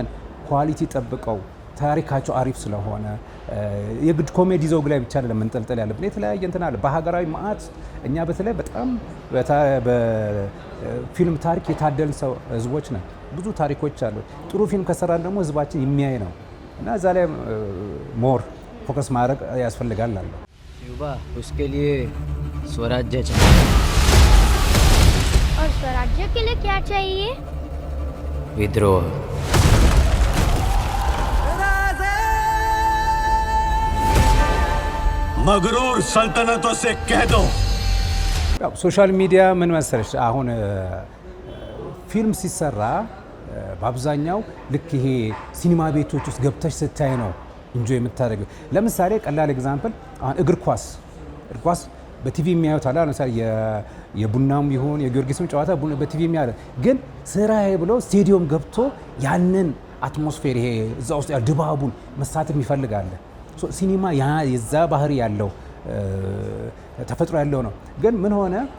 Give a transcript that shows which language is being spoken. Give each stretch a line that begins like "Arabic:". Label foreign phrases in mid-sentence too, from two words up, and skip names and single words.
Amharic: ኳሊቲ ጠብቀው ታሪካቸው አሪፍ ስለሆነ። የግድ ኮሜዲ ዘውግ ላይ ብቻ አይደለም መንጠልጠል ያለብን፣ የተለያየ እንትን አለ። በሀገራዊ ማዕት እኛ በተለይ በጣም በፊልም ታሪክ የታደልን ህዝቦች ነን። ብዙ ታሪኮች አሉ። ጥሩ ፊልም ከሰራን ደግሞ ህዝባችን የሚያይ ነው እና እዛ ላይ
English: more focus
Amharic: ማድረግ ያስፈልጋል አለ።
Hindi: उसके लिए स्वराज्य चाहिए। और स्वराज्य के लिए क्या चाहिए? विद्रोह। मगरूर सल्तनतों से कह दो।
Amharic: ሶሻል ሚዲያ ምን መሰለሽ፣ አሁን ፊልም ሲሰራ በአብዛኛው ልክ ይሄ ሲኒማ ቤቶች ውስጥ ገብተሽ ስታይ ነው እንጆ የምታደርገው። ለምሳሌ ቀላል ኤግዛምፕል አሁን እግር ኳስ በቲቪ የሚያዩት አለ። ለምሳሌ የቡናም ይሁን የጊዮርጊስም ጨዋታ በቲቪ የሚያዩት፣ ግን ስራዬ ብሎ ስቴዲየም ገብቶ ያንን አትሞስፌር ይሄ እዛ ውስጥ ያለው ድባቡን መሳተፍ ይፈልጋል። ሲኒማ የዛ ባህሪ ያለው ተፈጥሮ ያለው ነው። ግን ምን ሆነ?